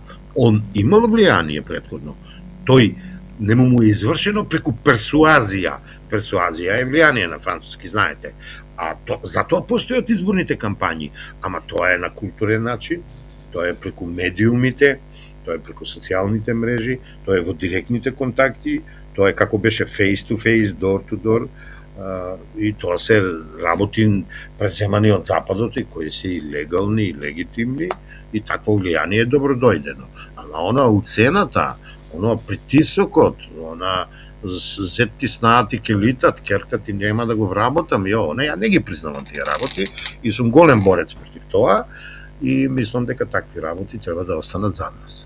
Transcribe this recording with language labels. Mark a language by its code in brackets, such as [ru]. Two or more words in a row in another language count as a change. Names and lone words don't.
[mk] Он имал влијание претходно, тој не му е извршено преку персуазија. Персуазија е влијание на француски, знаете. А затоа постојат изборните кампањи, ама тоа е на културен начин, тоа е преку медиумите, тоа е преку социјалните мрежи, тоа е во директните контакти, тоа е како беше [en] face to face, door to door, [mk] и тоа се работи преземани од Западот и кои се и легални и легитимни, и такво влијание е добродојдено. Ама она уцената, она притисокот, она зетти снаат и ке литат, керкат и нема да го вработам, ја не ги признавам тие работи и сум голем борец против тоа и мислам дека такви работи треба да останат зад нас.